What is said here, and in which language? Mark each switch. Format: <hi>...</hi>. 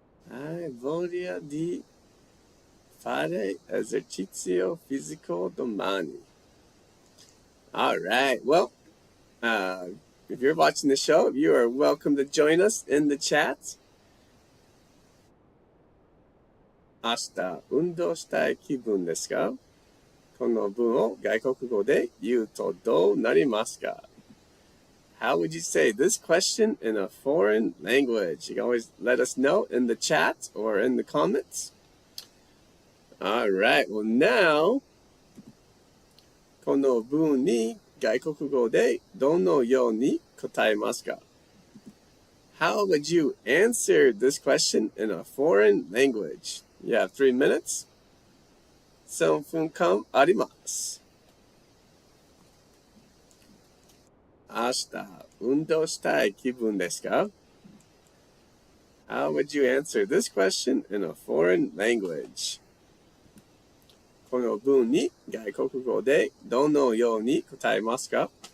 <it>I voglio di fare esercizio fisico domani.</it> <en>Alright, well, if you're watching the show, you are welcome to join us in the chat.</en> <ja>明日運動したい気分ですか?この文を外国語で言うとどうなりますか?</ja> <en>How would you say this question in a foreign language? You can always let us know in the chat or in the comments. Alright, well now,</en> <ja>この文に外国語でどのように答えますか?</ja> <en>How would you answer this question in a foreign language? You have 3 minutes.</en> <ja>3分間あります。明日運動したい気分ですか?</ja> <en>How would you answer this question in a foreign language?</en> <ja>この文に外国語でどのように答えますか?</ja>